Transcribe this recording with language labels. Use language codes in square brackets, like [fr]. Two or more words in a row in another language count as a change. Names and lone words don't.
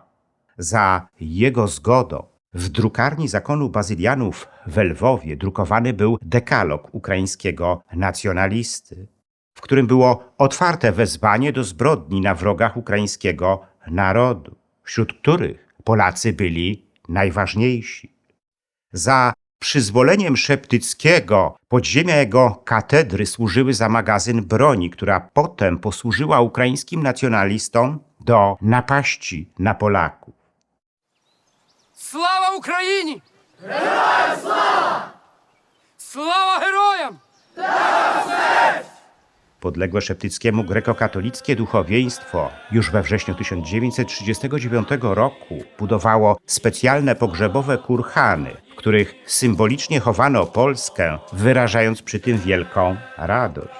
[pl] Za jego zgodą w drukarni zakonu bazylianów w Lwowie drukowany był dekalog ukraińskiego nacjonalisty, w którym było otwarte wezwanie do zbrodni na wrogach ukraińskiego narodu, wśród których Polacy byli najważniejsi. Za przyzwoleniem Szeptyckiego podziemia jego katedry służyły za magazyn broni, która potem posłużyła ukraińskim nacjonalistom do napaści na Polaków. [uk] Слава Україні! Героям слава! Слава героям! [pl] Podległe Szeptyckiemu grekokatolickie duchowieństwo już we wrześniu 1939 roku budowało specjalne pogrzebowe kurhany, w których symbolicznie chowano Polskę, wyrażając przy tym wielką radość.